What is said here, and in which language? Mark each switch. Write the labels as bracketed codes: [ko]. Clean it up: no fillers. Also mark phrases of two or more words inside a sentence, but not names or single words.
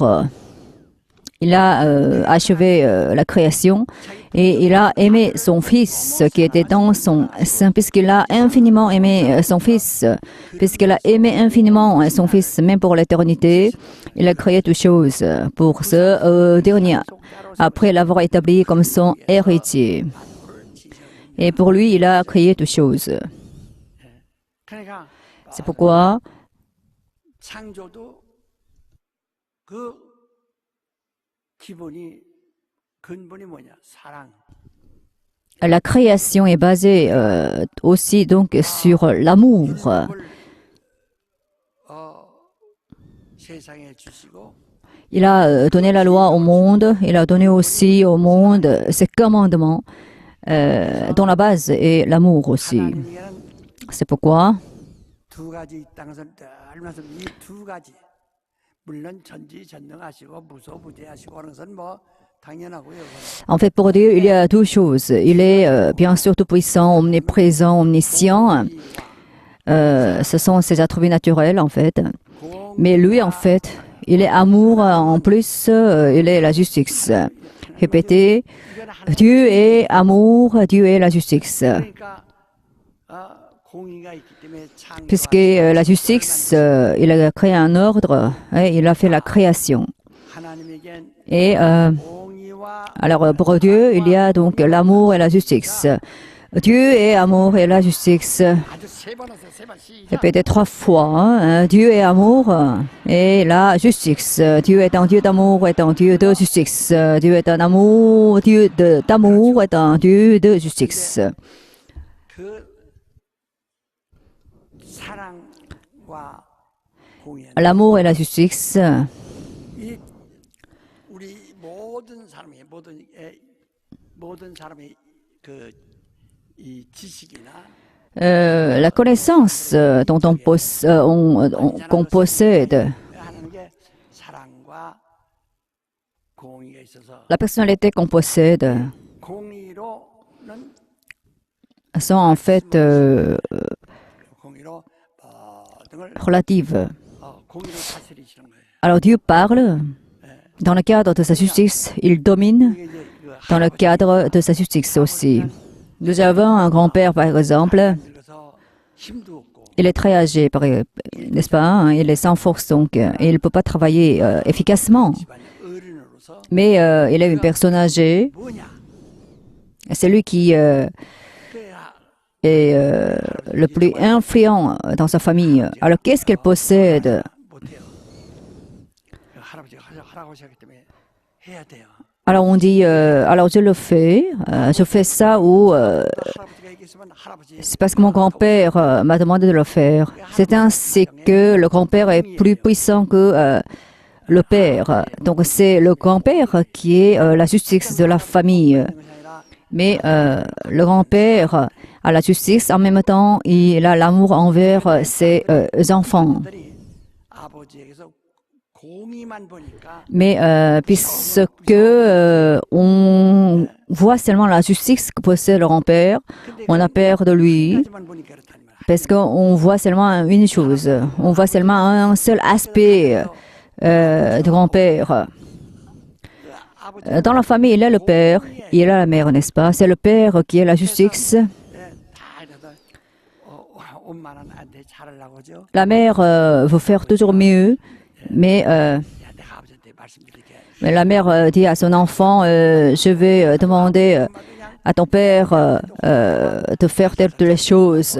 [fr] Il a achevé la création et il a aimé son Fils qui était dans son sein, puisqu'il a infiniment aimé son Fils, puisqu'il a aimé infiniment son Fils, même pour l'éternité. Il a créé toutes choses pour ce dernier, après l'avoir établi comme son héritier. Et pour lui, il a créé toutes choses. C'est pourquoi [ko] 창조도 그 기본이 근본이 뭐냐? 사랑. [fr] la création est basée aussi donc sur l'amour. [ko] 세상에 주시고 [fr] Il a donné la loi au monde, il a donné aussi au monde ses commandements, dont la base est l'amour aussi. [ko] 하나님께는 [fr] C'est pourquoi [ko] 두 가지 이 땅에서 늘 말씀 이두 가지 물론 전지전능하시고 무소부재하시고 하는 것은 뭐 당연하고요. [fr] en fait, pour Dieu, il y a deux choses. Il est bien sûr tout-puissant, omniprésent, omniscient. Ce sont ses attributs naturels, en fait. Mais lui, en fait, il est amour, en plus, il est la justice. Répétez, Dieu est amour, Dieu est la justice. [ko] 그러니까 공의가 있기 때문에 [fr] Puisque la justice, il a créé un ordre, il a fait la création. [ko] 하나님에겐 [fr] Et [ko] 공의와 [fr] alors, pour Dieu, il y a donc l'amour et la justice. Dieu est amour et la justice. [ko] 아주 세 번 하세요. 세 번 시작. [fr] Répétez 3 fois. Dieu est amour et la justice. Dieu est un Dieu d'amour, est un Dieu de justice. Dieu est un amour, Dieu d'amour, est un Dieu de justice. [ko] 그 사랑과 공의는 [fr] L'amour et la justice, [ko] 이 우리 모든 사람의 그 이 지식이나 [fr] la connaissance dont qu'on possède, [ko] 하는 게 사랑과 공의가 있어서 [fr] la personnalité qu'on possède [ko] 공의로는 [fr] sont en fait [ko] 공의로 모든 걸 [fr] relatives. [ko] 공의로 다스리시는 거예요. [fr] Alors Dieu parle, dans le cadre de sa justice, il domine [ko] 이게 이제 그 [fr] dans le cadre de sa justice aussi. Nous avons un grand-père, par exemple, [ko] 늙어서 힘도 없고 [fr] il est très âgé, n'est-ce pas? Hein? Il est sans force, donc, et il ne peut pas travailler efficacement. [ko] 집안의 어른으로서 [fr] Mais il est une personne âgée, [ko] 뭐냐? [fr] c'est lui qui [ko] 그래야 [fr] est le plus influent dans sa famille. Alors, qu'est-ce qu'il possède? [ko] 못해요. 할아버지가 하라고 하셨기 때문에 해야 돼요. [fr] Alors, on dit, alors je le fais, je fais ça ou [ko] 할아버지가 얘기했으면 할아버지 [fr] c'est parce que mon grand-père m'a demandé de le faire. C'est ainsi que le grand-père est plus puissant que le père. Donc, c'est le grand-père qui est la justice de la famille. [ko] 있는 것이 아니라 [fr] Mais le grand-père a la justice, en même temps, il a l'amour envers ses enfants. [ko] 들이 아버지에게서 공의만 보니까 [fr] Mais puisque on voit seulement la justice que possède le grand-père, on a peur de lui, [ko] 까지만 보니까 그렇다는 말이야. [fr] parce qu'on voit seulement une chose, on voit seulement un seul aspect du grand-père. Dans la famille, il y a le père, il y a la mère, n'est-ce pas? C'est le père qui est la justice. La mère veut faire toujours mieux, mais la mère dit à son enfant, je vais demander à ton père de faire telle chose.